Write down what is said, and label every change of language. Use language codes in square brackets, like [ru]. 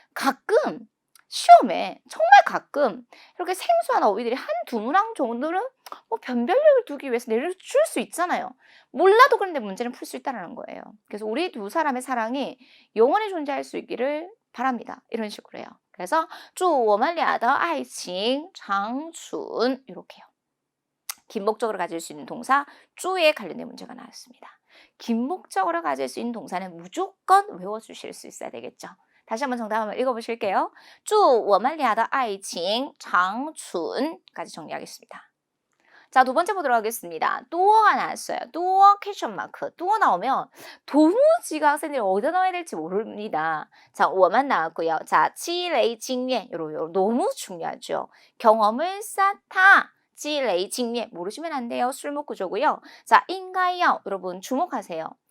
[ko] 가끔 시험에 정말 가끔 이렇게 생소한 어휘들이 한두 문항 정도는 뭐 변별력을 두기 위해서 내려줄 수 있잖아요. 몰라도 그런데 문제는 풀 수 있다는 거예요. 그래서 우리 두 사람의 사랑이 영원히 존재할 수 있기를 바랍니다. 이런 식으로 해요. 그래서 [zh] 祝我们俩的爱情长存 [ko] 이렇게요. 긴 목적으로 가질 수 있는 동사 쭈에 관련된 문제가 나왔습니다. 긴 목적으로 가질 수 있는 동사는 무조건 외워주실 수 있어야 되겠죠. 다시 한번 정답 한번 읽어보실게요. [zh] 祝我们俩的爱情长存 [ko] 까지 정리하겠습니다. 자, 두 번째 보도록 하겠습니다. 또어가 나왔어요. 또어 퀘션 마크. 또어 나오면 도무지가 학생들이 어디다 넣어야 될지 모릅니다. 자, 我만 나왔고요. 자, [zh] 积累经验. [ko] 요런 너무 중요하죠. 경험을 쌓다. [zh] 积累经验 [ko] 모르시면 안 돼요. 술목구조고요. 자, [zh] 应该要 [ko] 여러분 주목하세요.